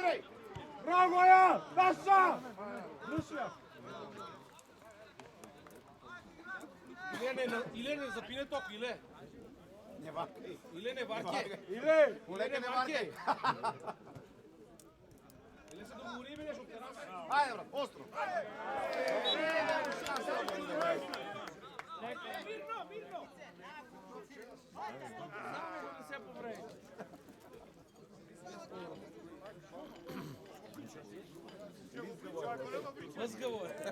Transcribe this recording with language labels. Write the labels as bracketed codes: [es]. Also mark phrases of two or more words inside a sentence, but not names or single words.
[mk] Bravo ja! Naša! Rusija! Иле не запине ток, Иле. Не варкай. Иле не варке. Иле, полека не варкай. Иле се договори бе нещо тераса. Айде, брат, остро. Не се повреди. Разговор.